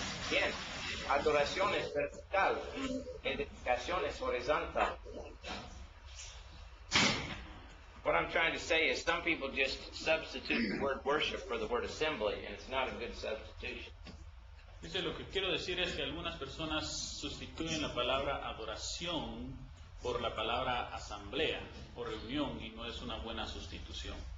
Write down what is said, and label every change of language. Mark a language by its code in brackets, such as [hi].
[es] Bien, adoración es vertical, edificación es horizontal. [en] What I'm trying to say is some people just substitute the word worship for the word assembly, and it's not a good substitution. [es] Dice, lo que quiero decir es que algunas personas sustituyen la palabra adoración por la palabra asamblea o reunión, y no es una buena sustitución.